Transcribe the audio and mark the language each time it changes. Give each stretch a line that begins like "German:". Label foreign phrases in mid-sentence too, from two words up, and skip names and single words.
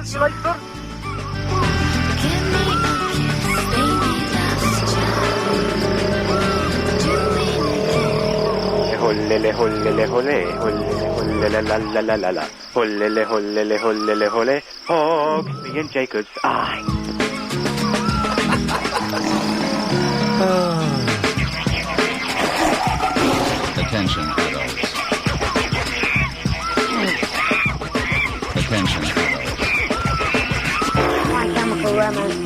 English: You like, sir? Hollele, hollele, hole, hollele, hollele, la la la la la, hollele, hollele, hollele, hole, Hawksby and Jacobs, aye. Attention, adults. Attention, adults. My Chemical Romance.